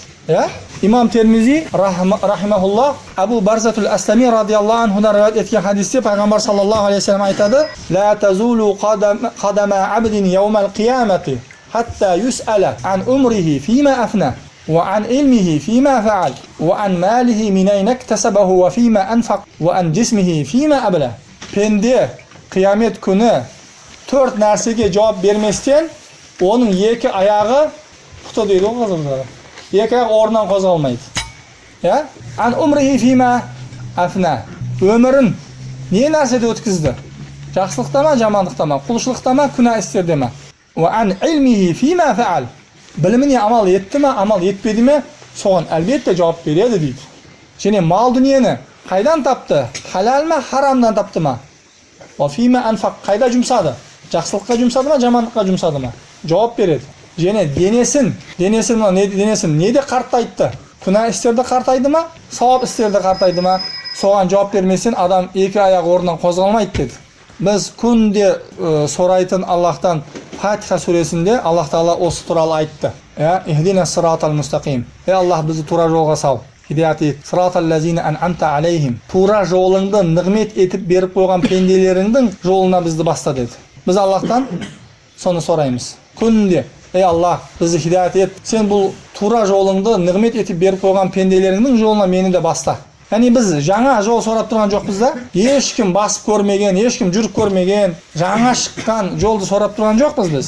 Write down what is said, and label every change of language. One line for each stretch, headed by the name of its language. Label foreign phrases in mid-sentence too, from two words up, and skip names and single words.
Arabic: إمام الترمذي رحمه الله أبو برزة الأسلمي رضي الله عنه
Kazakh: риwayat еткен хадисте пайғамбар
Arabic: صلى الله عليه وسلم
Kazakh: айтады:
Arabic: «لا تزول قدما عبد يوم القيامة حتى يسأل عن عمره فيما أفناه وعن علمه فيما فعل وعن ماله من أين اكتسبه وفيما أنفقه وعن جسمه فيما أبلاه».
Kazakh: Пенде қиямет күні 4 нәрсеге жауап берместен оның 2 аяғы құты дейді ғой қазіргі. 2 аяқ орнынан қозғалмайды.
Arabic: عن عمره فيما أفناه.
Kazakh: Өмірін не нәрседе өткізді? Жақсылықта ма, жамандықта ма, құлшылықта ма, күнә істерде ма?
Arabic: وعن علمه فيما فعل.
Kazakh: Біліміне амал етті ме, амал етпеді ме, соған әлбетте жауап береді дейді. Және мал дүниені қайдан тапты? Халал ма, харамдан тапты ма?
Arabic: وفيما أنفق,
Kazakh: қайда жұмсады? Жақсылыққа жұмсады ма, жамандыққа жұмсады ма? Жауап береді. Және денесін неде қартайды? Күнә істерді қартайды ма, сауап істерді қартайды ма? Соған жауап бермесен адам 2 аяқ орнынан қозғалмайды деді. Біз күнде сұрайтын Аллахтан Фатиха сүресінде Аллах Тағала осы туралы айтты.
Arabic: اهدنا الصراط المستقيم.
Kazakh: Аллах бізді тура жолға сал. Хидаят ет.
Arabic: صراط الذين أنعمت عليهم.
Kazakh: Тура жолыңды нығмет етіп беріп қойған пенделеріңдің жолына бізді баста деді. Біз Аллахтан соны сұраймыз. Күнде: Аллах, бізді хидаят ет. Сен бұл тура жолыңды нығмет етіп беріп қойған пенделеріңдің жолына мені де баста. Яғни біз жаңа жол сұрап тұрған жоқпыз да. Ешкім басып көрмеген, ешкім жүріп көрмеген, жаңа шыққан жолды сұрап тұрған жоқпыз біз.